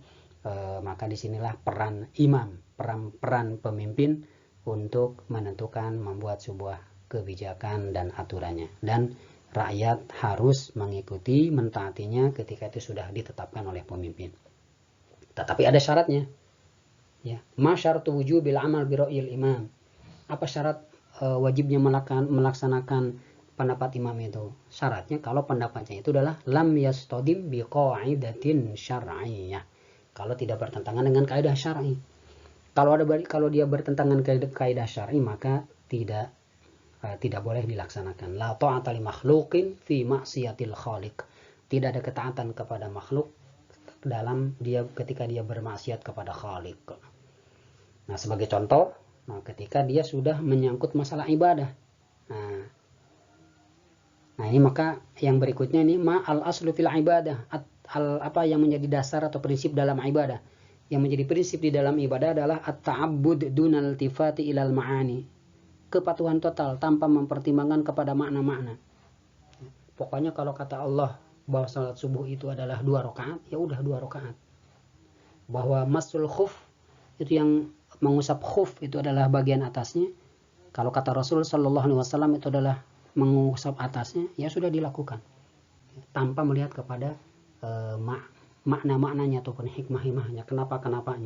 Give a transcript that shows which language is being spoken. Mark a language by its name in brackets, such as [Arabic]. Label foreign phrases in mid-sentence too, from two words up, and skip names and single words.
[Indonesian] Maka disinilah peran imam, peran pemimpin untuk menentukan, membuat sebuah kebijakan dan aturannya, dan rakyat harus mengikuti, mentaatinya ketika itu sudah ditetapkan oleh pemimpin. Tetapi ada syaratnya ya. [Arabic] ما شرط وجوب العمل برأي الإمام, [Indonesian] apa syarat wajibnya melaksanakan pendapat imam itu? Syaratnya kalau pendapatnya itu adalah [Arabic] لم يصطدم بقاعدة شرعية, [Indonesian] kalau tidak bertentangan dengan kaidah syar'i. Kalau dia bertentangan kaidah syar'i, maka tidak boleh dilaksanakan. [Arabic] لا طاعة لمخلوق في معصية الخالق. [Indonesian] Tidak ada ketaatan kepada makhluk dalam ketika dia bermaksiat kepada Khaliq. Nah, sebagai contoh, ketika dia sudah menyangkut masalah ibadah. Nah, ini maka yang berikutnya ini [Arabic] الأصل في العبادة, [Indonesian] apa yang menjadi dasar atau prinsip dalam ibadah. Yang menjadi prinsip di dalam ibadah adalah [Arabic] التعبد دون الالتفات إلى المعاني, [Indonesian] kepatuhan total tanpa mempertimbangkan kepada makna-makna. Pokoknya kalau kata Allah bahwa salat subuh itu adalah 2 rakaat, ya udah 2 rakaat. Bahwa [Arabic] مسح الخف, [Indonesian] itu yang mengusap khuf itu adalah bagian atasnya, kalau kata Rasul [Arabic] صلى الله عليه وسلم [Indonesian] itu adalah mengusap atasnya, ya sudah dilakukan tanpa melihat kepada makna-maknanya ataupun hikmah-hikmahnya, kenapa-kenapanya.